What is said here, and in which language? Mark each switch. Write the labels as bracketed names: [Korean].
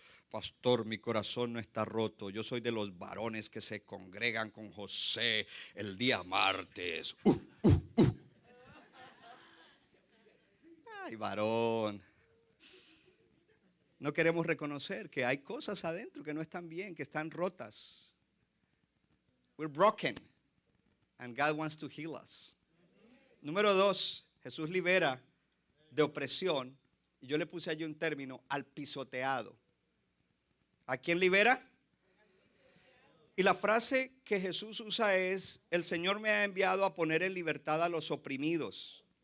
[Spanish] Pastor, mi corazón no está roto. Yo soy de los varones que se congregan con José el día martes. Ay, varón. No queremos reconocer que hay cosas adentro que no están bien, que están rotas. [English] We're broken and God wants to heal us. [Spanish] Número 2, Jesús libera de opresión. Y yo le puse allí un término: al pisoteado. ¿A quién libera? Y la frase que Jesús usa es: el Señor me ha enviado a poner en libertad a los oprimidos.